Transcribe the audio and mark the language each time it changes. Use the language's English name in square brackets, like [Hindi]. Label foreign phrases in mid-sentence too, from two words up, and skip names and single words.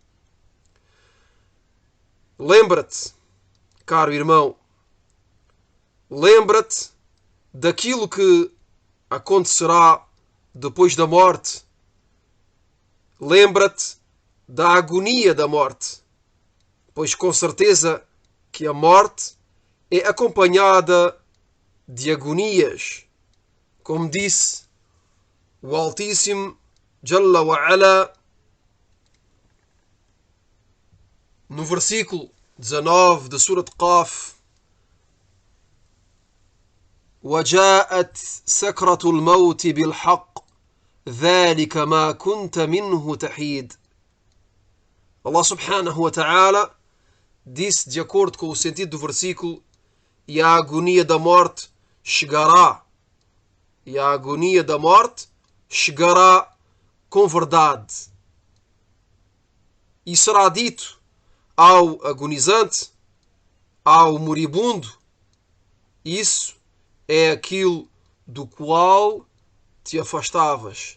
[Portuguese] lembra-te, caro irmão, lembra-te daquilo que acontecerá depois da morte, lembra-te da agonia da morte, pois com certeza que a morte é acompanhada de agonias, como disse o Altíssimo [Arabic] جل وعلا [Portuguese] no versículo 19 de Surat Qaf: [Arabic] وَجَاءَتْ سَكْرَةُ الْمَوْتِ بِالْحَقِّ ذَلِكَ مَا كُنْتَ مِنْهُ تَحِيدٌ. الله سبحانه وتعالى [Portuguese] disse, de acordo com o sentido do versículo, e a agonia da morte chegará. E a agonia da morte chegará com verdade. E será dito ao agonizante, ao moribundo: isso é aquilo do qual te afastavas.